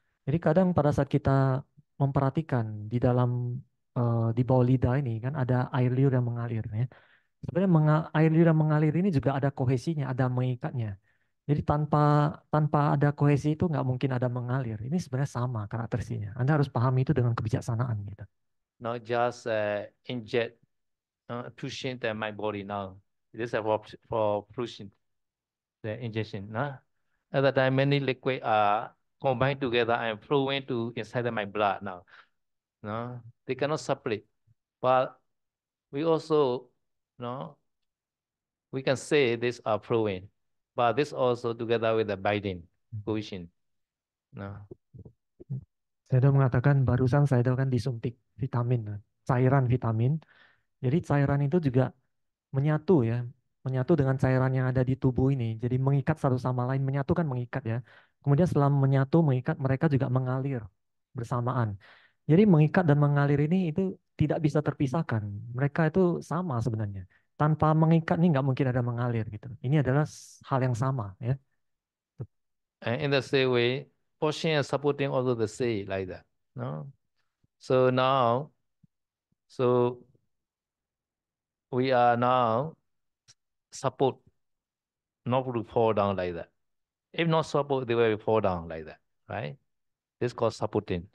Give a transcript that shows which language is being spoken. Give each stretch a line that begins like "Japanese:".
Indonesian: Jadi kadang pada saat kita memperhatikan di dalam di bawah lidah ini kan ada air liur yang mengalir ya. Sebenarnya air liur yang mengalir ini juga ada kohesinya, ada mengikatnya. Jadi tanpa tanpa ada kohesi itu nggak mungkin ada mengalir. Ini sebenarnya sama karakteristiknya. Anda harus pahami itu dengan kebijaksanaan gitu.
English: Not just inject, pushing my body now. This is for pushing the injection. At the time, many liquid are combined together and flowing to inside my blood now. No, they cannot separate. But we also, no, we can say this are flowing, but this also together with the binding position. No.
Indonesian: Saya sudah mengatakan barusan saya sudah kan disuntik vitamin, cairan vitamin. Jadi cairan itu juga menyatu ya, menyatu dengan cairan yang ada di tubuh ini. Jadi mengikat satu sama lain, menyatu kan mengikat ya. Kemudian setelah menyatu, mengikat, mereka juga mengalir bersamaan. Jadi mengikat dan mengalir ini itu tidak bisa terpisahkan. Mereka itu sama sebenarnya. Tanpa mengikat ini nggak mungkin ada mengalir gitu. Ini adalah hal yang sama ya.
English: And in the same way, pushing and supporting also the same like that. No. So now, so we are now support not to fall down like that. If not support, they will fall down like that, right? This called supporting.